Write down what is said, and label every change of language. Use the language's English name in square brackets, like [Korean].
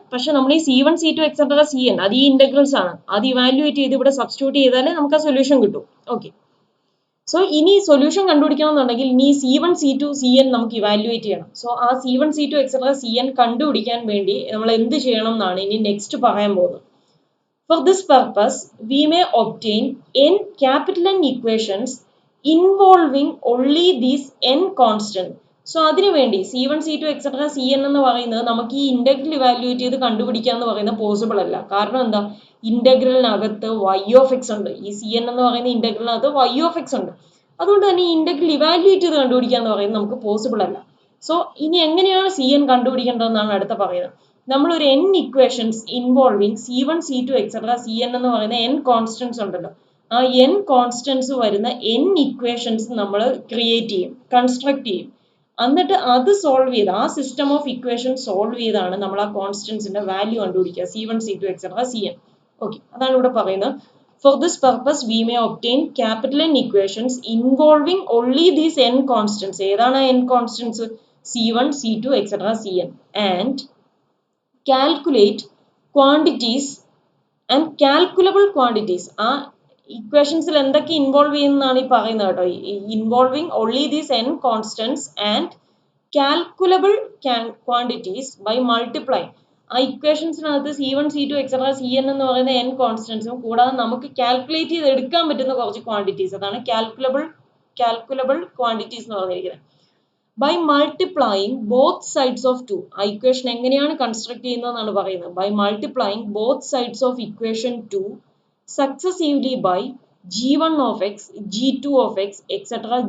[Malayalam] പക്ഷെ നമ്മൾ ഈ c1, c2, etc. cn അത് ഈ ഇന്റഗ്രൽസ് ആണ്. അത് ഇവാലുവേറ്റ് ചെയ്ത് ഇവിടെ സബ്സ്റ്റിറ്റ്യൂട്ട് ചെയ്താലേ നമുക്ക് ആ സൊല്യൂഷൻ കിട്ടും. ഓക്കെ, സോ ഇനി സൊല്യൂഷൻ കണ്ടുപിടിക്കണം എന്നുണ്ടെങ്കിൽ ഇനി c1, c2, cn നമുക്ക് ഇവാലുവേറ്റ് ചെയ്യണം. സോ ആ c1, c2, etc. cn കണ്ടുപിടിക്കാൻ വേണ്ടി നമ്മൾ എന്ത് ചെയ്യണം എന്നാണ് ഇനി നെക്സ്റ്റ് പറയാൻ പോകുന്നത്. [English] For this purpose, we may obtain n capital N equations involving only these n constant. [Malayalam] So അതിനുവേണ്ടി c1, c2, etc. cn എന്ന് പറയുന്നത് നമുക്ക് ഈ ഇന്റഗ്രൽ ഇവാലുവേറ്റ് ചെയ്ത് കണ്ടുപിടിക്കുക എന്ന് പറയുന്നത് പോസിബിൾ അല്ല. കാരണം എന്താ? ഇന്റഗ്രലിനകത്ത് y(x) ഉണ്ട്. ഈ cn എന്ന് പറയുന്ന ഇന്റഗ്രലിനകത്ത് y(x) ഉണ്ട്. അതുകൊണ്ട് തന്നെ ഈ ഇന്റഗ്രൽ ഇവാലുവേറ്റ് ചെയ്ത് കണ്ടുപിടിക്കുക എന്ന് പറയുന്നത് നമുക്ക് പോസിബിൾ അല്ല. സോ ഇനി എങ്ങനെയാണ് cn കണ്ടുപിടിക്കേണ്ടതെന്നാണ് അടുത്ത പറയുന്നത്. നമ്മൾ ഒരു n equations involving c1, c2, etc. cn എന്ന് പറയുന്ന n കോൺസ്റ്റൻസ് ഉണ്ടല്ലോ, ആ n കോൺസ്റ്റൻസ് വരുന്ന n ഇക്വേഷൻസ് നമ്മൾ ക്രിയേറ്റ് ചെയ്യും, കൺസ്ട്രക്ട് ചെയ്യും. എന്നിട്ട് അത് സോൾവ് ചെയ്ത് ആ സിസ്റ്റം ഓഫ് ഇക്വേഷൻ സോൾവ് ചെയ്താണ് നമ്മൾ ആ കോൺസ്റ്റൻസിന്റെ വാല്യൂ കണ്ടുപിടിക്കുക, c1, c2, etc. cn. Okay, അതാണ് ഇവിടെ പറയുന്നത്. [English] For this purpose, we may obtain capital N equations involving only these n constants. [Malayalam] ഏതാണ് [English] n constants? c1, c2, etc. cn, and calculate quantities and calculable quantities. [Malayalam] ആ ഇക്വേഷൻസിൽ എന്തൊക്കെ involve ചെയ്യുന്നതാണ് ഈ പറയുന്നത് കേട്ടോ. [English] Involving only these n constants and calculable quantities by multiply. [Malayalam] ആ ഇക്വേഷൻസിനകത്ത് c1, c2, etc. cn എന്ന് പറയുന്ന n കോൺസ്റ്റൻസും കൂടാതെ നമുക്ക് കാൽക്കുലേറ്റ് ചെയ്ത് എടുക്കാൻ പറ്റുന്ന കുറച്ച് ക്വാണ്ടിറ്റീസ്, അതാണ് കാൽക്കുലബിൾ ക്വാണ്ടിറ്റീസ് എന്ന് പറഞ്ഞിരിക്കുന്നത്. [English] By multiplying both sides of 2. [Malayalam] ആ ഇക്വേഷൻ എങ്ങനെയാണ് കൺസ്ട്രക്ട് ചെയ്യുന്നതെന്നാണ് പറയുന്നത്. By multiplying both sides of equation 2 [English] successively by g1 of x, g2 of x, etc.